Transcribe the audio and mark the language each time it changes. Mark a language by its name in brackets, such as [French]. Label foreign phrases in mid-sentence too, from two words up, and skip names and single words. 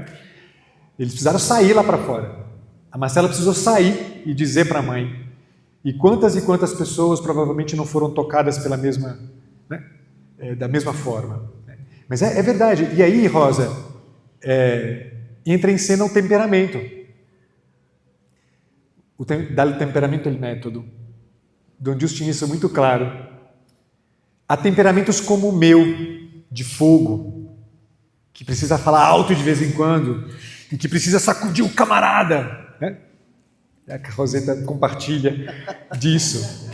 [Portuguese] Eles precisaram sair lá para fora. A Marcela precisou sair e dizer para a mãe. E quantas pessoas provavelmente não foram tocadas pela mesma, né? Da mesma forma. Mas é verdade. E aí, Rosa, entra em cena o temperamento. [Italian] Dal temperamento il método. [Portuguese] Dom Giusto tinha isso muito claro. Há temperamentos como o meu, de fogo, que precisa falar alto de vez em quando, e que precisa sacudir o camarada. Né? A Roseta compartilha disso.